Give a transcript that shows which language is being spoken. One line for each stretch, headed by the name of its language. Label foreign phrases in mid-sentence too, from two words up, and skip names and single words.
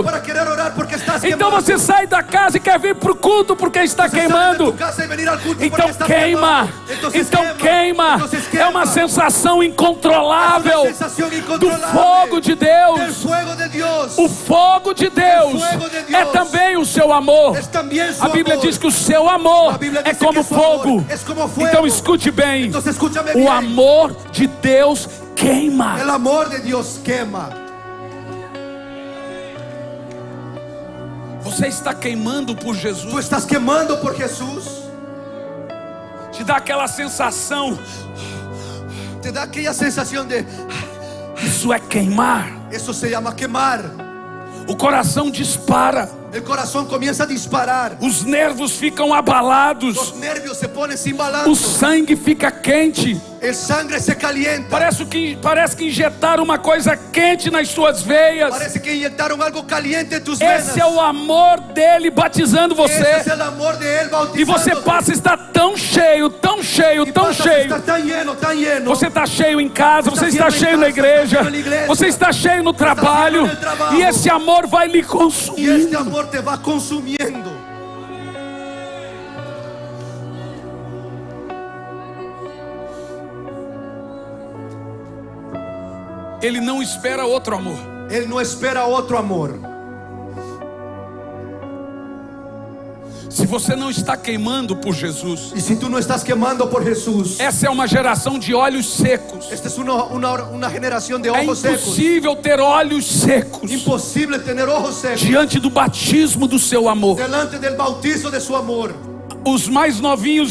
Spanish: corriendo para querer orar porque estás
Portuguese: Então
Spanish: quemando.
Portuguese: você sai da casa e quer vir para o culto porque está Você sai queimando.
Spanish: de tu casa y venir al culto
Portuguese: Então
Spanish: porque estás
Portuguese: queima.
Spanish: quemando. Entonces
Portuguese: Então queima.
Spanish: Entonces
Portuguese: É
Spanish: quema.
Portuguese: uma sensação
Spanish: Es
Portuguese: incontrolável
Spanish: una sensación
Portuguese: do
Spanish: incontrolable
Portuguese: fogo de
Spanish: del
Portuguese: Deus.
Spanish: fuego de Dios.
Portuguese: O fogo de Deus fogo de Deus é também o seu amor.
Spanish: Es también su
Portuguese: A Bíblia
Spanish: amor.
Portuguese: diz que o seu amor A Bíblia é
Spanish: dice
Portuguese: como
Spanish: que su amor
Portuguese: fogo.
Spanish: es como fuego.
Portuguese: Então escute bem.
Spanish: Entonces escúchame
Portuguese: O
Spanish: bien.
Portuguese: amor de Deus queima.
Spanish: El amor de Dios quema.
Portuguese: Você está queimando por
Spanish: Tú
Portuguese: Jesus.
Spanish: estás quemando por Jesús.
Portuguese: Te dá aquela sensação.
Spanish: Te da aquella sensación de
Portuguese: Isso é queimar.
Spanish: eso se llama quemar.
Portuguese: O coração dispara.
Spanish: El corazón comienza a disparar.
Portuguese: Os nervos ficam abalados.
Spanish: Los nervios se ponen sin
Portuguese: O
Spanish: balance.
Portuguese: sangue fica quente.
Spanish: El sangre se calienta.
Portuguese: Parece que injetaram uma coisa quente nas suas veias.
Spanish: Parece que inyectaron algo caliente en tus venas.
Portuguese: Esse é o amor dele batizando
Spanish: Ese es
Portuguese: você.
Spanish: el amor de Él bautizándote.
Portuguese: E você passa a estar tão cheio, tão cheio,
Spanish: Y
Portuguese: tão
Spanish: pasas a
Portuguese: cheio.
Spanish: estar tan lleno, tan lleno.
Portuguese: Você está cheio em casa, você Está está cheio cheio em na casa, igreja, está cheio na igreja, você está cheio no trabalho. cheio no trabalho. E esse amor vai lhe
Spanish: Y
Portuguese: consumir.
Spanish: este amor te va consumiendo.
Portuguese: Ele não espera outro amor.
Spanish: Él no espera otro amor.
Portuguese: Se você não está queimando por Jesus,
Spanish: Y si tú no estás quemando por Jesús,
Portuguese: essa é uma geração de olhos secos.
Spanish: esta es una generación de
Portuguese: É
Spanish: ojos secos.
Portuguese: impossível ter olhos secos
Spanish: Imposible tener ojos secos
Portuguese: diante do batismo do seu amor.
Spanish: delante del bautizo de su amor.
Portuguese: Os mais novinhos